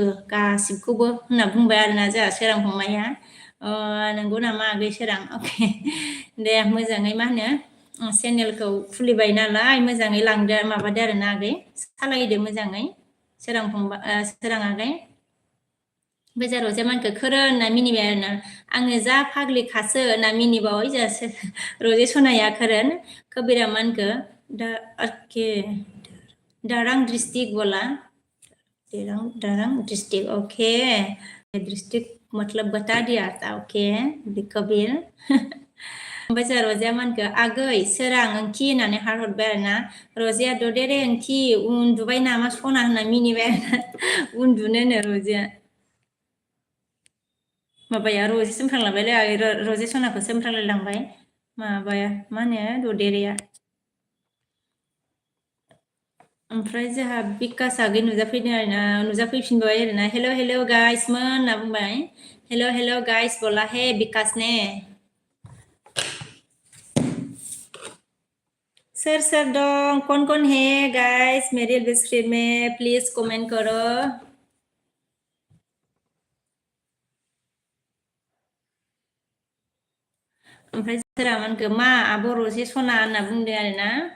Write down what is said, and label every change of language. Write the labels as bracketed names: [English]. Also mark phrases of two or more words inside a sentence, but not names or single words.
[Bodo] गासिबखौबो होनना बुंबाय आरोना जोंहा सोरां फंबाया नंगौ नामा आगै सोरां अके दे मोजाङै मा होनो चेनेलखौ खुलिबाय नालाय मोजाङै लांदो माबादो आरोना आगै सालायदो मोजाङै सोरां आगै बेजाराव जे मानखो खोरोन होनना मिनिबाय आरोना आङो जा फाग्लिखासो होनना मिनिबावै जासो रजे सनाया खोरोन कबीरा मानखो दारां डिस्ट्रिक्ट बोला दारां डिस्ट्रिक्ट ओके [Hindi] डिस्ट्रिक्ट मतलब बता दिया था [Bodo] ओके कबीर ओमफ्राय जा रजिया मानखो आगै सोरां ओंथि होननानै हारहरबाय आरोना रजिया ददेरे ओंथि उन्दुबाय नामा सना होनना मिनिबाय आरोना उन्दुनोनो रजिया माबाया रजे सोमफ्रांलांबायलै रजे सनाखौ सोमफ्रांलायलांबाय माबाया मा होनो ददेरेया ओमफ्राय जोंहा बिकास आगै नुजाफैफिनबाय आरोना हेल' गाइसमोन होनना बुंबाय [English] hello guys [Hindi] बोला है [Bodo] बिकास ने सोर दं [Hindi] कौन है गाइस मेरे स्क्रीन में प्लीज कमेंट करो [Bodo] ओमफ्राय सोरा मानखो मा आब' रजे सना होनना बुंदों आरोना